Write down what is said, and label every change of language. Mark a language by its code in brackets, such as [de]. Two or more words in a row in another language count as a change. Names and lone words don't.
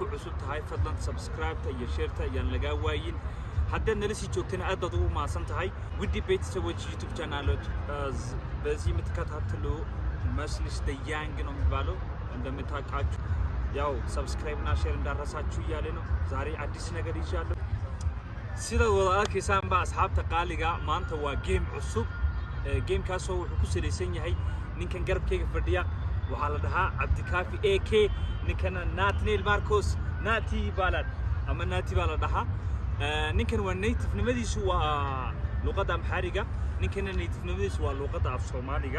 [so] cusub tahay fadlan subscribe iyo share ta yaan laga waayin haddii nala sii joogtana aad baad ugu maasan tahay widi [am] ቤተሰቦች YouTube channel በዚህ የምትከታተሉ Maslis the Young ነው የሚባለው እንደምታውቃችሁ ያው subscribe እና share እንዳረሳችሁ እያለ ነው ዛሬ አዲስ ነገር ይዣለሁ [so] sida wada arkaysan ba asxaabta qaaliga maanta waa game cusub game kaasoo wuxuu ku saleysan yahay ninkan garabkayga fadhiya waxa la dhahaa Abdikaafi AK ninkana Nathaniel Marcos Nati balad ama Nati bala dhahaa ninkan waa native nimadiisu waa luqadda Amhariga ninkana native nimadiisu waa luqadda af Soomaaliga